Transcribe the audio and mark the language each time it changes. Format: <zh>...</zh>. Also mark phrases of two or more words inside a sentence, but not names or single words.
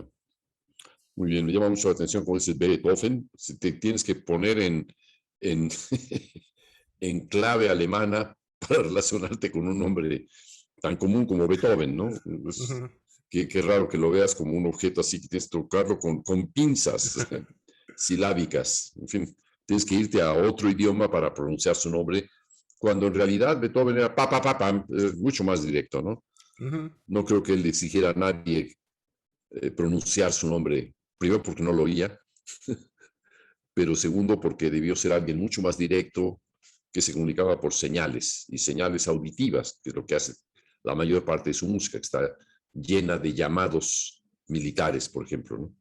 <es>Muy bien, me llama mucho la atención como dices Beethoven, si te tienes que poner en, en clave alemana para relacionarte con un nombre tan común como Beethoven, ¿no? Ujú. Qué raro que lo veas como un objeto así que tienes que tocarlo con pinzas silábicas. En fin, tienes que irte a otro idioma para pronunciar su nombre, cuando en realidad Beethoven era pa, pa, pa, pam, mucho más directo, ¿no? Ujú. No creo que él le exigiera a nadie pronunciar su nombre, primero porque no lo oía, pero segundo porque debió ser alguien mucho más directo, que se comunicaba por señales y señales auditivas, que es lo que hace la mayor parte de su música, que está llena de llamados militares, por ejemplo, ¿no?</es>